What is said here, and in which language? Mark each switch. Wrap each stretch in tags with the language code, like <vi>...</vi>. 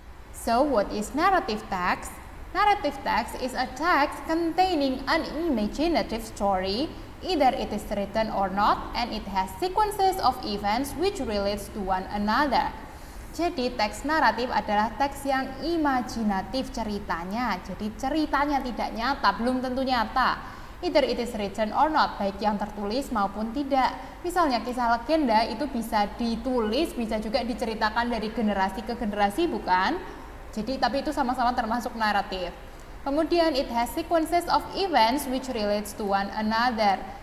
<en>So, what is narrative text? Narrative text is a text containing an imaginative story, either it is written or not, and it has sequences of events which relates to one another.</en> <id>Jadi teks naratif adalah teks yang imajinatif ceritanya. Jadi ceritanya tidak nyata, belum tentu nyata.</id> <en>Either it is written or not,</en> <id>baik yang tertulis maupun tidak. Misalnya kisah legenda itu bisa ditulis, bisa juga diceritakan dari generasi ke generasi, bukan? Jadi tapi itu sama-sama termasuk naratif. Kemudian</id> <en>it has sequences of events which relates to one another.</en>